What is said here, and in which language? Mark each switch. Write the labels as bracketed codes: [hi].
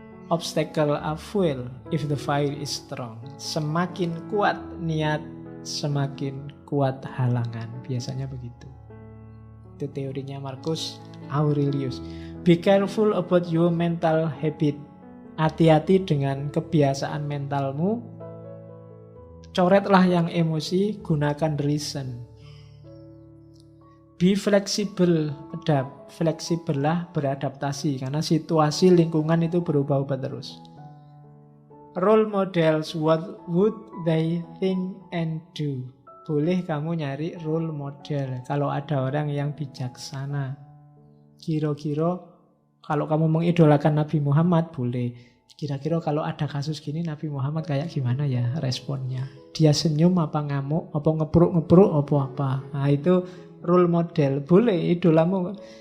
[en] Obstacle are fuel if the fire is strong. [id] Semakin kuat niat, semakin kuat halangan. Biasanya begitu. Itu teorinya [en] Marcus Aurelius. Be careful about your mental habit. [id] Hati-hati dengan kebiasaan mentalmu. Coretlah yang emosi, gunakan reason. [en] Be flexible, [id] fleksibel lah, beradaptasi. Karena situasi lingkungan itu berubah-ubah terus. [en] Role models, what would they think and do? [id] Boleh kamu nyari role model. Kalau ada orang yang bijaksana. Kira-kira kalau kamu mengidolakan Nabi Muhammad, boleh. Kira-kira kalau ada kasus gini Nabi Muhammad kayak gimana ya responnya? Dia senyum apa ngamuk, apa ngepruk-ngepruk, apa. Nah itu role model, boleh idolamu.